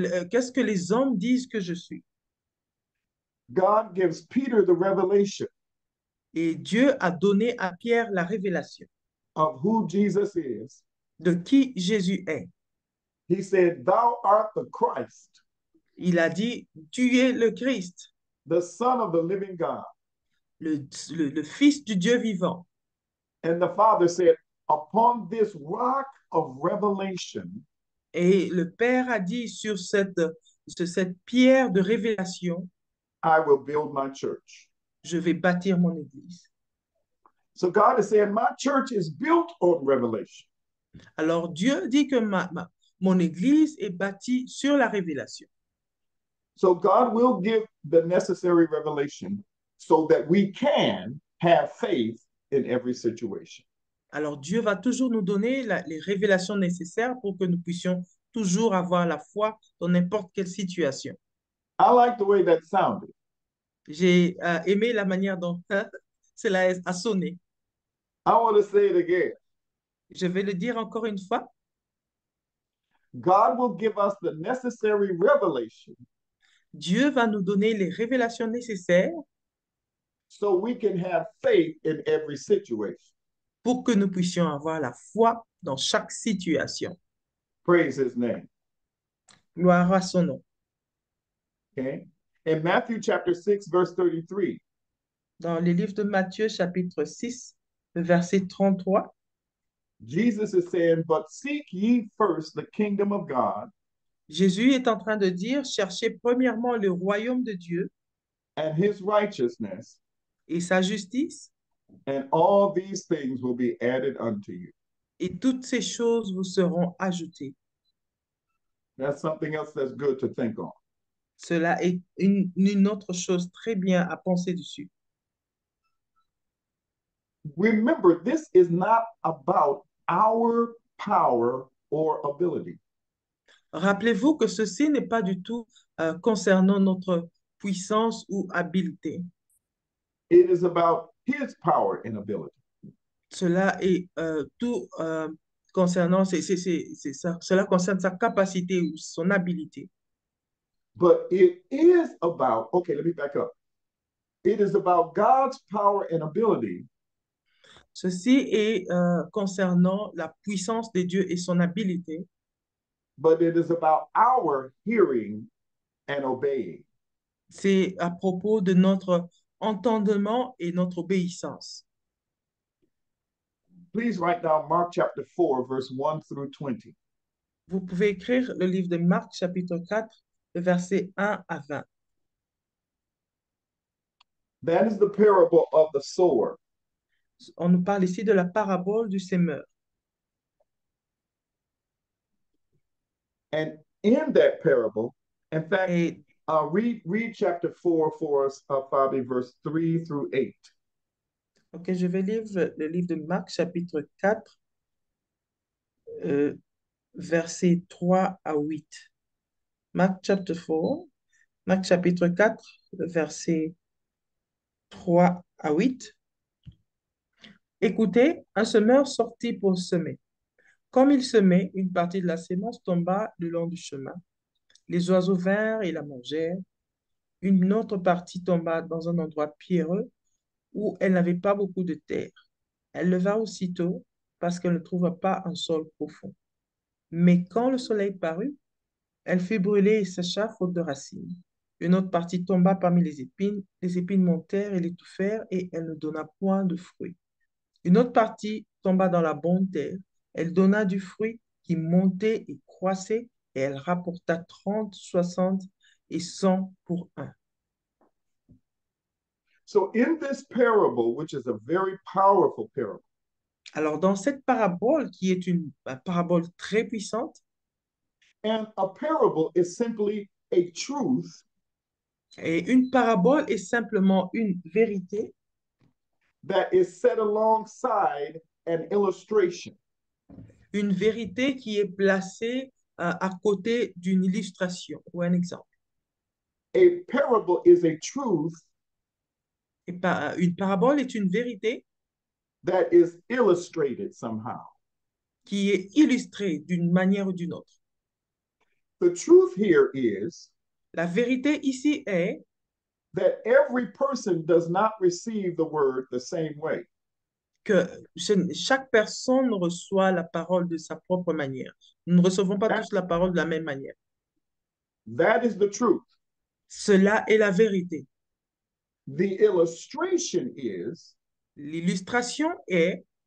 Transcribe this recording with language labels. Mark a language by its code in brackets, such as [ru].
[fr] Qu'est-ce que les hommes disent que je suis? [en] God gives Peter the revelation [fr] Et Dieu a donné à Pierre la révélation [en] of who Jesus is. [fr] de qui Jésus est. [en] He said, Thou art the Christ, [fr] Il a dit, tu es le Christ, [en] the Son of the living God. [fr] le Fils du Dieu vivant. [en] And the Father said, Upon this rock of revelation, [fr] Et le Père a dit sur cette pierre de révélation, [en] I will build my church. [fr] je vais bâtir mon église. [en] So God is saying, My church is built on revelation. [fr] Alors Dieu dit que mon église est bâtie sur la révélation. [en] So God will give the necessary revelation so that we can have faith in every situation. [fr] Alors Dieu va toujours nous donner les révélations nécessaires pour que nous puissions toujours avoir la foi dans n'importe quelle situation. [en] I like the way that sounded. [fr] J'ai aimé la manière dont cela a sonné. [en] I want to say it again. [fr] Je vais le dire encore une fois. [en] God will give us the necessary revelation [fr] Dieu va nous donner les révélations nécessaires [en] so we can have faith in every situation. [fr] pour que nous puissions avoir la foi dans chaque situation. [en] Praise his name. [fr] Gloire à son nom. [en] Okay. In Matthew chapter 6, verse 33, [fr] Dans le livre de Matthieu, chapitre 6, le verset 33, [en] Jesus is saying, But seek ye first the kingdom of God [fr] Jésus est en train de dire, cherchez premièrement le royaume de Dieu [en] and his righteousness, [fr] et sa justice, [en] and all these things will be added unto you. [fr] et toutes ces choses vous seront ajoutées. [en] That's something else that's good to think on. [fr] Cela est une autre chose très bien à penser dessus. [en] Remember, this is not about our power or ability. [fr] Rappelez-vous que ceci n'est pas du tout concernant notre puissance ou habileté. [en] It is about his power and ability. [fr] Cela est tout concernant, cela concerne sa capacité ou son habilité. [en] But it is about, okay, let me back up. It is about God's power and ability. [fr] Ceci est concernant la puissance de Dieu et son habileté. [en] But it is about our hearing and obeying. [fr] C'est à propos de notre entendement et notre obéissance. [en] Please write down Mark chapter 4, verse 1 through 20. [fr] Vous pouvez écrire le livre de Marc, chapitre 4, le verset 1 à 20. [en] That is the parable of the sower. [fr] On nous parle ici de la parabole du semeur. [en] And in that parable, in fact, [fr] Et [en] read chapter 4 for us, Fabi, verse 3 through 8. [fr] Ok, je vais lire le livre de Marc, chapitre 4, euh, versets 3 à 8. Marc chapter 4, Marc chapitre 4, versets 3 à 8. Écoutez, un semeur sortit pour semer. Comme il semait, une partie de la sémence tomba le long du chemin. Les oiseaux vinrent et la mangèrent. Une autre partie tomba dans un endroit pierreux où elle n'avait pas beaucoup de terre. Elle leva aussitôt parce qu'elle ne trouva pas un sol profond. Mais quand le soleil parut, elle fut brûlée et sécha faute de racines. Une autre partie tomba parmi les épines montèrent et l'étouffèrent et elle ne donna point de fruits. Une autre partie tomba dans la bonne terre. Elle donna du fruit qui montait et croissait et elle rapporta 30, 60 et 100 pour un. [en] So in this parable, which is a very powerful parable, [fr] Alors, dans cette parabole, qui est une parabole très puissante, [en] and a parable is simply a truth [fr] et une parabole est simplement une vérité, [en] that is set alongside an illustration. [fr] une vérité qui est placée à côté d'une illustration ou un exemple. [en] A parable is a truth [fr] Une parabole est une vérité [en] that is illustrated somehow. [fr] qui est illustrée d'une manière ou d'une autre. [en] The truth here is [fr] La vérité ici est [en] that every person does not receive the word the same way. [fr] que chaque personne reçoit la parole de sa propre manière. Nous ne recevons pas [en] That, [fr] tous la parole de la même manière. [en] that is the truth. [fr] Cela est la vérité. [en] The illustration is [fr] L'illustration est,